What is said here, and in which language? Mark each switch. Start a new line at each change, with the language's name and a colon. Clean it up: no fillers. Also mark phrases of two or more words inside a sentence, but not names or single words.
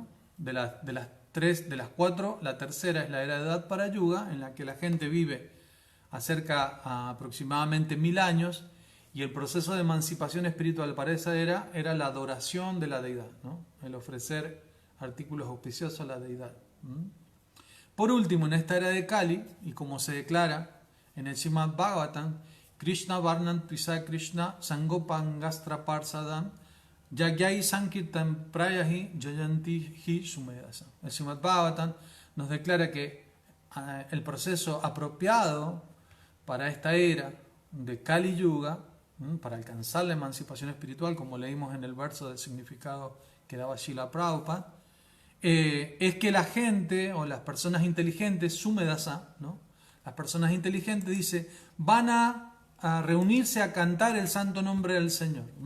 Spanish: De las 4, la tercera es la era de Dwapara Yuga, en la que la gente vive a aproximadamente 1000 años, y el proceso de emancipación espiritual para esa era la adoración de la deidad, ¿no?, el ofrecer artículos auspiciosos a la deidad. Por último, en esta era de Kali, y como se declara en el Srimad Bhagavatam,
Sanskrit: कृष्ण वर्णन् पिस कृष्ण सङ्गोपाङ्गस्त्र पार्सदम् यग्यै संकीर्तन प्रयहि जयन्ति हि सुमेदस.
Spanish: El Srimad Bhagavatam nos declara que el proceso apropiado para esta era de Kali Yuga, para alcanzar la emancipación espiritual, como leímos en el verso del significado que daba Srila Prabhupada, es que la gente o las personas inteligentes, Sumedasa, ¿no?, las personas inteligentes, dice, van a reunirse a cantar el santo nombre del Señor.